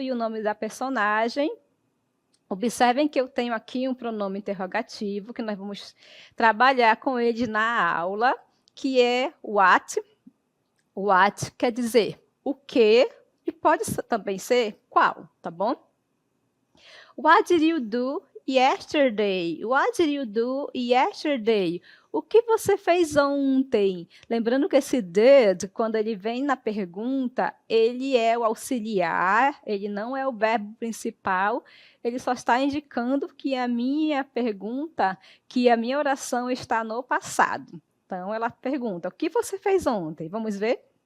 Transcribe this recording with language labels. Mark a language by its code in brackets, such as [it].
[pt] E o nome da personagem. Observem que eu tenho aqui um pronome interrogativo, que nós vamos trabalhar com ele na aula, que é what. What quer dizer o que, e pode também ser qual, tá bom? [en] What did you do yesterday? What did you do yesterday? [pt] O que você fez ontem? Lembrando que esse did, quando ele vem na pergunta, ele é o auxiliar, ele não é o verbo principal, ele só está indicando que a minha pergunta, que a minha oração está no passado. Então, ela pergunta: o que você fez ontem? Vamos ver?